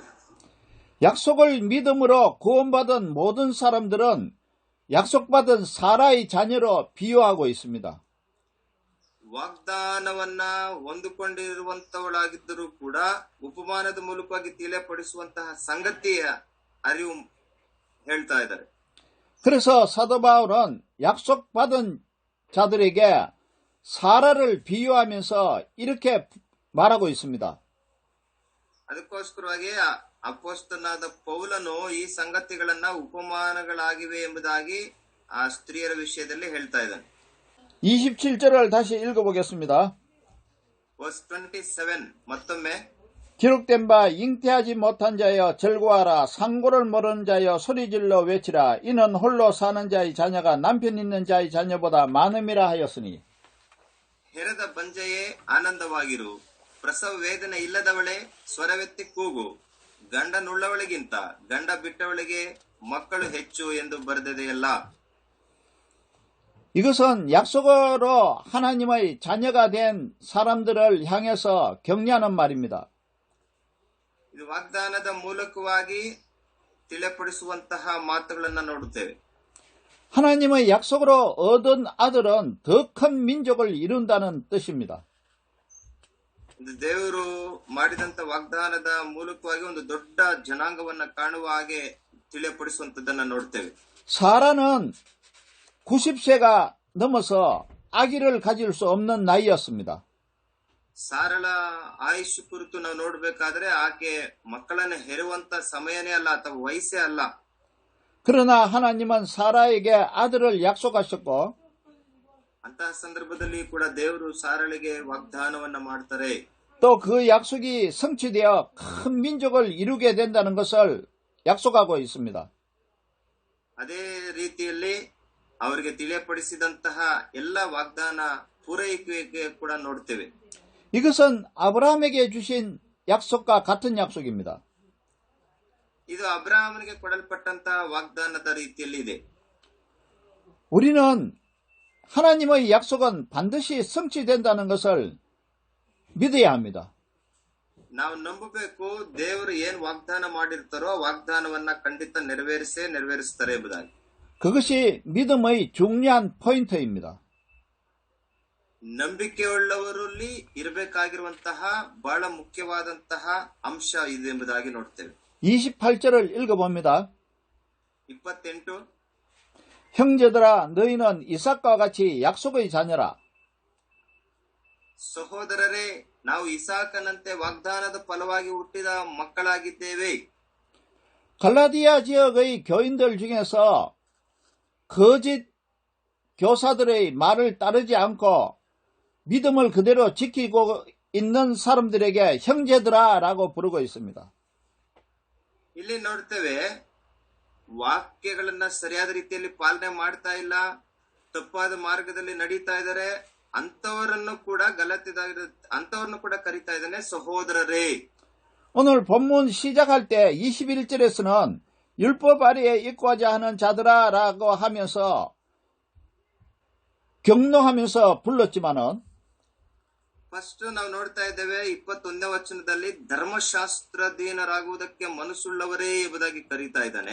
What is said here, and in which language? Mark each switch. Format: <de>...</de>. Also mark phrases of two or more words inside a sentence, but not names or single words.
<ko>약속을 믿음으로 구원받은 모든 사람들은 약속받은 사라의 자녀로 비유하고 있습니다.</ko> <kn>ವಾಗ್ದಾನವನ್ನ ಹೊಂದಿಕೊಂಡಿರುವಂತವಳಾಗಿದ್ದರೂ ಕೂಡ ಉಪಮಾನದ ಮೂಲಕವಾಗಿ ತಿಳಿಯಪಡಿಸುವಂತಹ ಸಂಗತಿಯ ಅರಿವು ಹೇಳ್ತಾ ಇದ್ದಾರೆ.</kn> <ko>그래서 사도 바울은 약속받은 자들에게 사라를 비유하면서 이렇게 말하고 있습니다.</ko> <kn>ಅದಕ್ಕೋಸ್ಕರವಾಗಿ ಅಪೊಸ್ತಲನಾದ ಪೌಲನು ಈ ಸಂಗತಿಗಳನ್ನ ಉಪಮಾನಗಳಾಗಿವೆ ಎಂಬುದಾಗಿ ಆ ಸ್ತ್ರೀಯರ ವಿಷಯದಲ್ಲಿ ಹೇಳ್ತಾ ಇದ್ದಾನೆ.</kn> <ko>27절을 다시 읽어보겠습니다.</ko> <kn>Verse 27 ಮತ್ತೊಮ್ಮೆ,</kn> <ko>기록된 바 잉태하지 못한 자여 절구하라. 상고를 모르는 자여 소리질러 외치라. 이는 홀로 사는 자의 자녀가 남편 있는 자의 자녀보다 많음이라 하였으니.</ko> <kn>ಹೆರದ ಬಂಜೆಯೇ ಆನಂದವಾಗಿರು, ಪ್ರಸವ ವೇದನೆ ಇಲ್ಲದವಳೆ ಸ್ವರವೆತ್ತಿ ಕೂಗು, ಗಂಡನುಳ್ಳವಳಿಗಿಂತ ಗಂಡ ಬಿಟ್ಟವಳಿಗೆ ಮಕ್ಕಳು ಹೆಚ್ಚು ಎಂದು ಬರೆದಿದೆಯಲ್ಲ.</kn> <ko>이것은 약속으로 하나님의 자녀가 된 사람들을 향해서 격려하는 말입니다.</ko> <kn>ಇದು ವಾಗ್ದಾನದ ಮೂಲಕವಾಗಿ ತಿಳಿಯಪಡಿಸುವಂತಹ ಮಾತುಗಳನ್ನು ನೋಡುತ್ತೇವೆ.</kn> <ko>하나님의 약속으로 얻은 아들은 더 큰 민족을 이룬다는 뜻입니다.</ko> <kn>ದೇವರು ಮಾಡಿದಂತ ವಾಗ್ದಾನದ ಮೂಲಕವಾಗಿ ಒಂದು ದೊಡ್ಡ ಜನಾಂಗವನ್ನ ಕಾಣುವ ಹಾಗೆ ತಿಳಿಯಪಡಿಸುವಂತದ್ದನ್ನ ನೋಡ್ತೇವೆ.</kn> <ko>사라는 90세가 넘어서 아기를 가질 수 없는 나이였습니다.</ko> <kn>ಸಾರಳ ಆಯುಷ್ ಕುರಿತು ನಾವು ನೋಡ್ಬೇಕಾದ್ರೆ ಆಕೆ ಮಕ್ಕಳನ್ನ ಹೆರುವಂತ ಸಮಯನೇ ಅಲ್ಲ ಅಥವಾ ವಯಸ್ಸೇ ಅಲ್ಲ.</kn> <ko>그러나 하나님은 사라에게 아들을 약속하셨고</ko> <kn>ಅಂತಹ ಸಂದರ್ಭದಲ್ಲಿ ಕೂಡ ದೇವರು ಸಾರಳಿಗೆ ವಾಗ್ದಾನವನ್ನ ಮಾಡ್ತಾರೆ.</kn> <ko>또 그 약속이 성취되어 큰 민족을 이루게 된다는 것을 약속하고 있습니다.</ko> <kn>ಅದೇ ರೀತಿಯಲ್ಲಿ ಅವರಿಗೆ ತಿಳಿಯಪಡಿಸಿದಂತಹ ಎಲ್ಲ ವಾಗ್ದಾನ ಪೂರೈಕೆಗೆ ಕೂಡ ನೋಡ್ತೇವೆ.</kn> <ko>이것은 아브라함에게 주신 약속과 같은 약속입니다.</ko> <kn>ಇದು ಅಬ್ರಾಹ್ಮನಿಗೆ ಕೊಡಲ್ಪಟ್ಟಂತಹ ವಾಗ್ದಾನದ ರೀತಿಯಲ್ಲಿ ಇದೆ.</kn> <ko>우리는 하나님의 약속은 반드시 성취된다는 것을 믿어야 합니다.</ko> <kn>ನಾವು ನಂಬಬೇಕು, ದೇವರು ಏನ್ ವಾಗ್ದಾನ ಮಾಡಿರ್ತಾರೋ ಆ ವಾಗ್ದಾನವನ್ನ ಖಂಡಿತ ನೆರವೇರಿಸ್ತಾರೆ ಎಂಬುದಾಗಿ.</kn> <ko>그것이 믿음의 중요한 포인트입니다.</ko> <kn>ನಂಬಿಕೆಯುಳ್ಳವರಲ್ಲಿ ಇರಬೇಕಾಗಿರುವಂತಹ ಬಹಳ ಮುಖ್ಯವಾದಂತಹ ಅಂಶ ಇದೆ ಎಂಬುದಾಗಿ ನೋಡ್ತೇವೆ.</kn> <ko>28절을 읽어봅니다. 28 형제들아 너희는 이삭과 같이 약속의 자녀라.</ko> <kn>ಸಹೋದರರೇ, ನಾವು ಇಸಾಕನಂತೆ ವಾಗ್ದಾನದ ಫಲವಾಗಿ ಹುಟ್ಟಿದ ಮಕ್ಕಳಾಗಿದ್ದೇವೆ.</kn> <ko>갈라디아 지역의 교인들 중에서 거짓 교사들의 말을 따르지 않고 믿음을 그대로 지키고 있는 사람들에게 형제들아 라고 부르고 있습니다.</ko> <kn>ಇಲ್ಲಿ ನೋಡ್ತೇವೆ ವಾಕ್ಯಗಳನ್ನ ಸರಿಯಾದ ರೀತಿಯಲ್ಲಿ ಪಾಲನೆ ಮಾಡ್ತಾ ಇಲ್ಲ, ತಪ್ಪಾದ ಮಾರ್ಗದಲ್ಲಿ ನಡೀತಾ ಇದ್ದಾರೆ, ಅಂತವರನ್ನು ಕೂಡ ಅಂತವರನ್ನು ಕೂಡ ಕರೀತಾ ಇದ್ದಾನೆ ಸಹೋದರರೇ.</kn> <ko>오늘 본문 시작할 때 21절에서는 율법 아래에 있고자 하는 자들아라고 하면서 격노하면서 불렀지만은</ko> <kn>ಫಸ್ಟ್ ನಾವು ನೋಡ್ತಾ ಇದ್ದೇವೆ 21ನೇ ವಚನದಲ್ಲಿ ಧರ್ಮಶಾಸ್ತ್ರಧೀನರಾಗುವುದಕ್ಕೆ ಮನಸ್ಸುಳ್ಳವರೇ ಎಂಬುದಾಗಿ ಕರೀತಾ ಇದ್ದಾನೆ.</kn>